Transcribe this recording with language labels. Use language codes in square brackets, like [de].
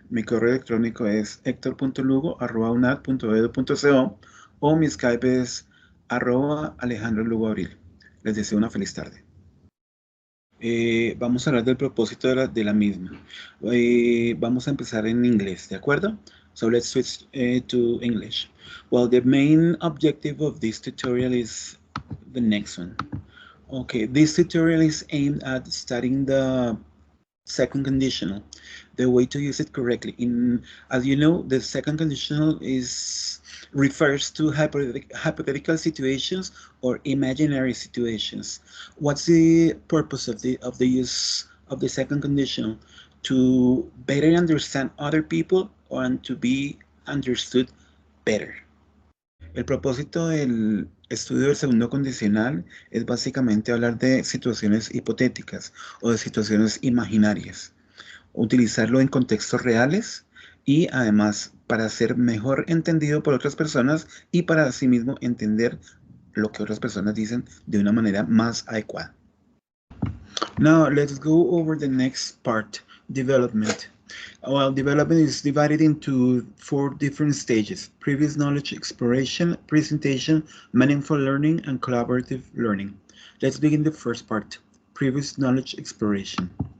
[es] Mi correo electrónico es hector.lugo@unad.edu.co o mi Skype es @alejandrolugoabril. Les deseo una feliz tarde. Vamos a hablar del propósito de la misma. Vamos a empezar en inglés, ¿de acuerdo? [en] So let's switch to English. Well, the main objective of this tutorial is the next one. Okay, this tutorial is aimed at studying the second conditional, the way to use it correctly. As you know, the second conditional refers to hypothetical situations or imaginary situations. What's the purpose of the use of the second conditional? To better understand other people and to be understood better. [es] El propósito del estudio del segundo condicional es básicamente hablar de situaciones hipotéticas o de situaciones imaginarias, utilizarlo en contextos reales y además para ser mejor entendido por otras personas y para asimismo entender lo que otras personas dicen de una manera más adecuada. [en] Now let's go over the next part, development. Well, development is divided into 4 different stages: previous knowledge exploration, presentation, meaningful learning, and collaborative learning. Let's begin the first part, previous knowledge exploration.